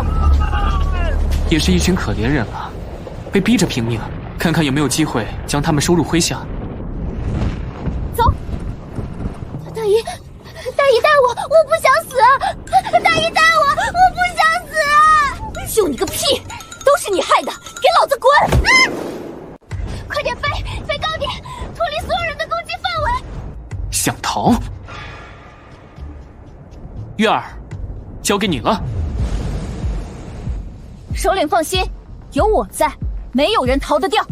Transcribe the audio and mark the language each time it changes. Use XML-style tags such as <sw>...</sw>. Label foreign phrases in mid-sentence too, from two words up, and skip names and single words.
<zh>也是一群可憐人了，被逼着拼命，看看有沒有機會將他們收入麾下。走，大姨帶我，我不想死！大姨帶我，我不想死！救你個屁！都是你害的，給老子滾！快點飛高點，脫離所有人的攻擊範圍！想逃？月兒，交給你了。首領放心，有我在，沒有人逃得掉。</zh>